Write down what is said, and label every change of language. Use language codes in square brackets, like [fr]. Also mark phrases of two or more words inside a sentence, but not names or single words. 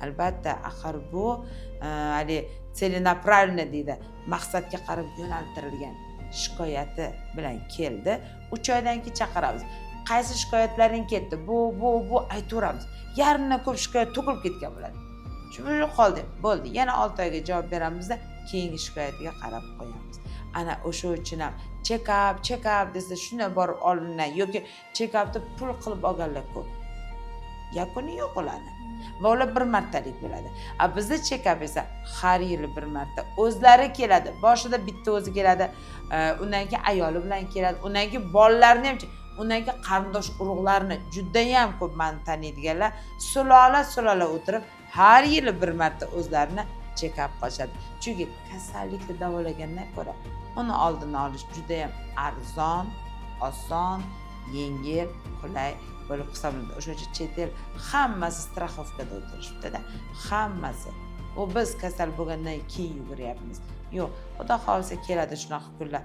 [uz] albatta axir bu hali целенаправленно deydi, maqsadga qarab yo'naltirilgan shikoyati bilan keldi. 3 oydan keyin chaqiramiz. Qaysi shikoyatlaring ketdi? Bu aytaveramiz. Yarimdan ko'p shikoyat to'kilib ketgan bo'ladi. Shu qoldi. Bo'ldi. Yana 6 oyga javob beramizda, keyingi shikoyatiga qarab qo'yamiz. Ana o'sha uchun ham check-up desa shunday borib olingan yoki check-upni pul qilib olganlar ko'p. Yakuni yo'q ularni. Va ular bir martalik bo'ladi. Bizda check-up esa har yili bir marta. O'zlari keladi. Boshida bitta o'zi keladi. Undan keyin ayoli bilan keladi. Undan keyin bolalarni ham, undan keyin qarindosh urug'larni juda ham ko'p meni taniydiganlar sulola o'tirib har yili bir marta o'zlarini check-up qilishadi. Chunki kasallikni davolagandan ko'ra uni oldini olish juda ham arzon, oson, yengil, qulay bo'lib hisoblanadi. O'sha uchun chet el hammasi strafovkada o'tirishibdi-da. Hammasi. U biz kasal bo'lgandan keyin yuguryapmiz. Yo'q, xudo xolisa keladi shunaqa kunlar.